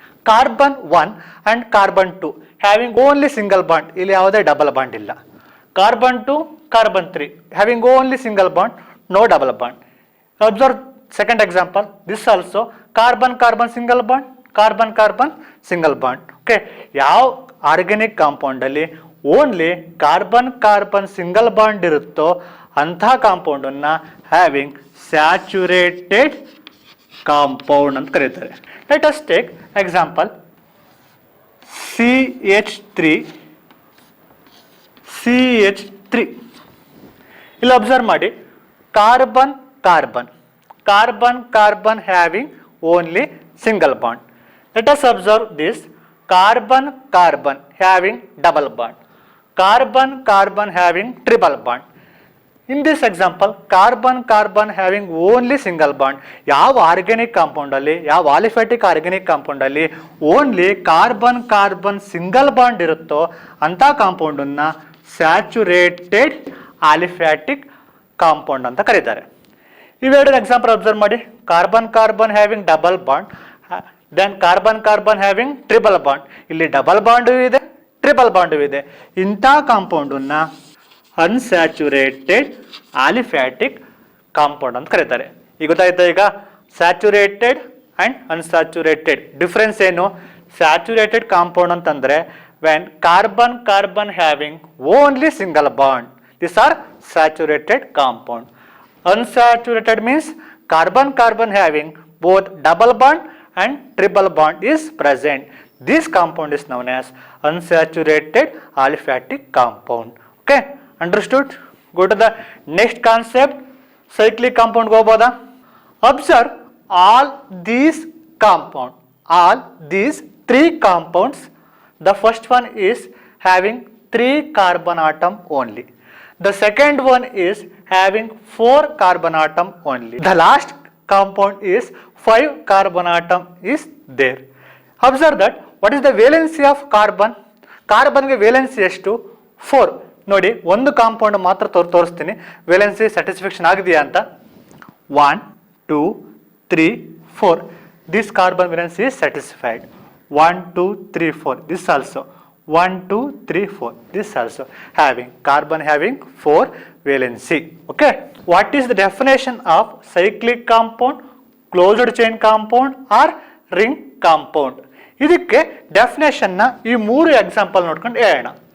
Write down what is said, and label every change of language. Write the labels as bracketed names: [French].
[English] Carbon 1 and carbon 2 having only single bond, [Kannada] ಇಲ್ಲಿ ಯಾವುದೇ double bond ಇಲ್ಲ. [English] Carbon 2 carbon 3 having only single bond, no double bond. Observe second example, this also carbon carbon single bond, carbon carbon single bond. [Kannada] Okay, ಯಾವ organic compound ಅಲ್ಲಿ only carbon carbon single bond ಇರುತ್ತೋ ಅಂಥ compound ಅನ್ನ having saturated compound ಅಂತ ಕರೀತಾರೆ. [English] Let us take example CH3 CH3. [Kannada] ಇಲ್ಲಿ observe ಮಾಡಿ [English] Carbon carbon carbon carbon having only single bond. Let us observe this carbon carbon having double bond, carbon carbon having triple bond. In this example carbon carbon having only single bond. [Kannada] ಯಾವ organic compound ಅಲ್ಲಿ ಯಾವ aliphatic organic compound ಅಲ್ಲಿ only carbon carbon single bond ಇರುತ್ತೋ ಅಂತ compound ಅನ್ನ saturated aliphatic compound ಅಂತ ಕರೀತಾರೆ. ಇವೆರಡು ಎಕ್ಸಾಂಪಲ್ ಅಬ್ಸರ್ವ್ ಮಾಡಿ [English] Carbon carbon having double bond, then carbon carbon having triple bond. [Kannada] ಇಲ್ಲಿ ಡಬಲ್ ಬಾಂಡು ಇದೆ ಟ್ರಿಬಲ್ ಬಾಂಡು ಇದೆ. ಇಂಥ ಕಾಂಪೌಂಡ್ ಅನ್ನ ಅನ್ಸ್ಯಾಚುರೇಟೆಡ್ ಆಲಿಫ್ಯಾಟಿಕ್ ಕಾಂಪೌಂಡ್ ಅಂತ ಕರೀತಾರೆ. ಈಗ ಗೊತ್ತಾಯ್ತಾ? ಈಗ ಸ್ಯಾಚುರೇಟೆಡ್ ಅಂಡ್ ಅನ್ಸ್ಯಾಚುರೇಟೆಡ್ ಡಿಫ್ರೆನ್ಸ್ ಏನು? ಸ್ಯಾಚುರೇಟೆಡ್ ಕಾಂಪೌಂಡ್ ಅಂತಂದ್ರೆ [English] When carbon carbon having only single bond, this are saturated compound. Unsaturated means carbon carbon having both double bond and triple bond is present. This compound is known as unsaturated aliphatic compound. Okay, understood? Go to the next concept, cyclic compound go boda. Observe all these compound, all these three compounds. The first one is having 3 carbon atom only. The second one is having 4 carbon atom only. The last compound is 5 carbon atom is there. Observe that what is the valency of carbon? [Kannada] Carbon ಗೆ valency ಎಷ್ಟು? [English] 4. [Kannada] ನೋಡಿ ಒಂದು compound ಮಾತ್ರ ತೋರಿಸ್ತೀನಿ valency satisfaction ಆಗಿದೆಯಾ ಅಂತ. [English] 1 2 3 4 this carbon valency is satisfied. 1 2 3 4 this also 1 2 3 4 this also having carbon having 4 valency. Okay, what is the definition of cyclic compound, closed chain compound or ring compound? [Kannada] ಇದಕ್ಕೆ definition ನ ಈ 3 example ನೋಡ್ಕೊಂಡು ಹೇಳೋಣ.